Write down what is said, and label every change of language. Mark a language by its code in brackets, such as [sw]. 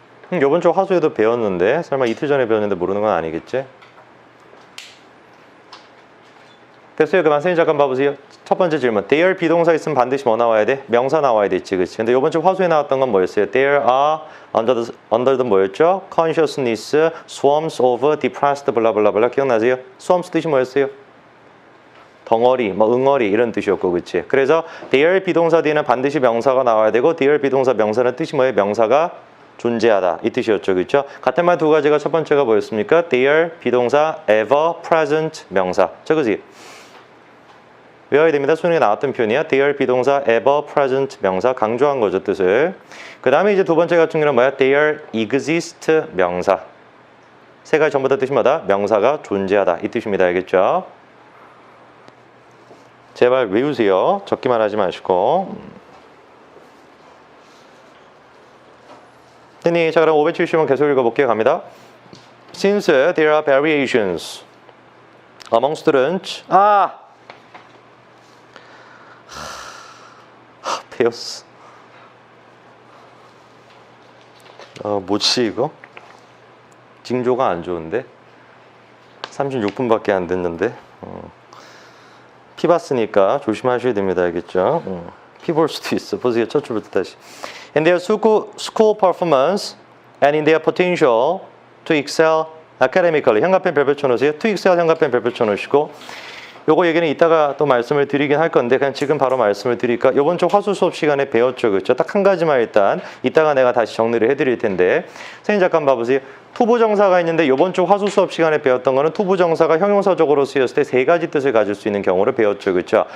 [ko] 이번 주 화수에도 배웠는데 설마 이틀 전에 배웠는데 모르는 건 아니겠지? 됐어요. 그만 선생님 잠깐 봐보세요. 첫 번째 질문. there 비동사 있으면 반드시 뭐 나와야 돼? 명사 나와야 됐지, 그치? 근데 이번 주 화수에 나왔던 건 뭐였어요? [en] There are under the [ko] 뭐였죠? [en] Consciousness, swarms of depressed [ko] 블라블라블라 기억나세요? swarms 뜻이 뭐였어요? 덩어리, 뭐 응어리 이런 뜻이었고, 그치? 그래서 there 비동사 뒤에는 반드시 명사가 나와야 되고 there 비동사 명사는 뜻이 뭐예요? 명사가 존재하다 이 뜻이었죠, 그렇죠? 같은 말 두 가지가 첫 번째가 뭐였습니까? there 비동사 [en] ever present [ko] 명사, 저거지? 외워야 됩니다. 수능에 나왔던 표현이야. there 비동사 [en] ever present [ko] 명사 강조한 거죠, 뜻을. 그 다음에 이제 두 번째 같은 경우는 뭐야? [en] there exist 명사. [ko] 세 가지 전부 다 뜻이 뭐다? 명사가 존재하다 이 뜻입니다. 알겠죠? 제발 외우세요. 적기만 하지 마시고. 자, 그럼 570번 계속 읽어볼게요. 갑니다. [en] Since there are variations among students. [ko] 배웠어. 뭐지 이거? 징조가 안 좋은데? 36분밖에 안 됐는데. 피 봤으니까 조심하셔야 됩니다. 알겠죠? 피 볼 수도 있어. 보세요. 첫 줄부터 다시. [en] In their school performance and in their potential to excel academically. [ko] 현관펜 별표 쳐놓으세요. [en] To excel [ko] 현관펜 별표 쳐놓으시고 요거 얘기는 이따가 또 말씀을 드리긴 할 건데 그냥 지금 바로 말씀을 드릴까? 요번 주 화수 수업 시간에 배웠죠. 그렇죠? 딱 한 가지만 일단 이따가 내가 다시 정리를 해드릴 텐데 선생님 잠깐 봐보세요. 투부정사가 있는데 요번 주 화수 수업 시간에 배웠던 거는 투부정사가 형용사적으로 쓰였을 때 세 가지 뜻을 가질 수 있는 경우를 배웠죠. 그렇죠?